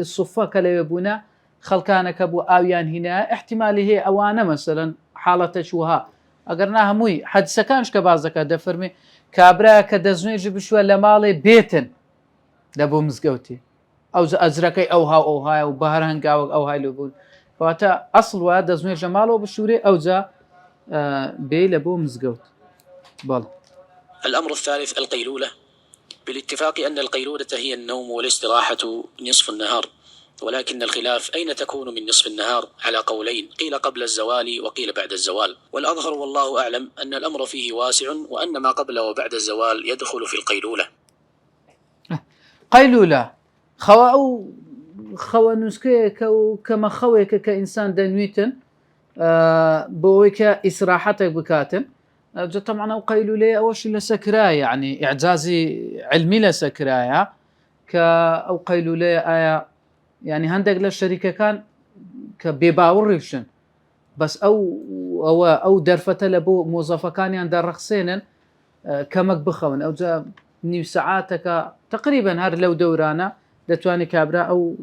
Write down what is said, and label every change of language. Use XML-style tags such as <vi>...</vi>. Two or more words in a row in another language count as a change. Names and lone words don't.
<ckb>سوفە کە لەوێ بوونە خەڵکانەکە بوو ئاویان هینایە احتیمالی هەیە ئەوانە مەسەلەن حاڵەتەش وها ئەگەر نا هەمووی حەدیسەکانش کە باز دەکات دەفەرمێ کابرا کە دەزوێنێژی بشوە لە ماڵێ بێتن لە بۆ مزگەوتی ئەو ئەجرەکەی ئەوهایە و بەهر هەنگاوە ئەوهای لێ بوون کەواتە ئەسڵ وایە دەزوێنێژ لە ماڵەوە بشورێ ئەوجا بێ لە بۆ مزگەوت بەڵ</ckb> <ar>الأمر الثالث القيلولة بالاتفاق أن القيلولة هي النوم والاستراحة نصف النهار ولكن الخلاف أين تكون من نصف النهار على قولين قيل قبل الزوال وقيل بعد الزوال والأظهر والله أعلم أن الأمر فيه واسع وأن ما قبل وبعد الزوال يدخل في القيلولة</ar> <ckb>قيلولة خوا نوسکەیەکە و کەمە خەوێکە کە ئینسان دەنوێتن بۆەوەی کە ئیسراحەتێک بکاتن جا طبعا ئەو قەیلولەیە ئەوەشی لەسەکرایە یعنی ئیعجازی علمی لەسەکرایە کە ئەو قەیلولەیە ئایا یعنی هەندێک لە شەریکەکان کە بێباوەڕیشن بەس ئەو دەرفەتە لە بۆ مۆزەفەکانیان دەڕەخسێنن کەمەک بخەون ئەوجا نیو سەعاتەکە تقریبا هەر لەو دەورانە دەتوانێت کابرا ئەو</ckb>